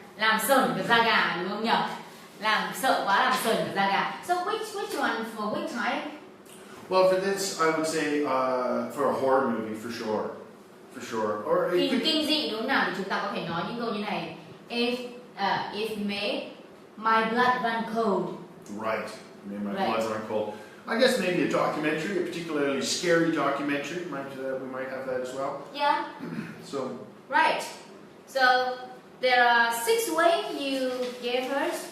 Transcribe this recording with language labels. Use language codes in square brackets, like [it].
[vi] Làm sởn cả da gà, đúng không nhỉ? Làm sợ quá làm sởn cả da gà. [en] So which one for which type? Well, for this, I would say for a horror movie, for sure. Or [vi] Phim kinh dị đúng nào thì chúng ta có thể nói những câu như này. [en] It made my blood run cold. Right. Made my blood run cold. I guess maybe a documentary, a particularly scary documentary. We might have that as well. Yeah. Right. So there are 6 ways you gave us.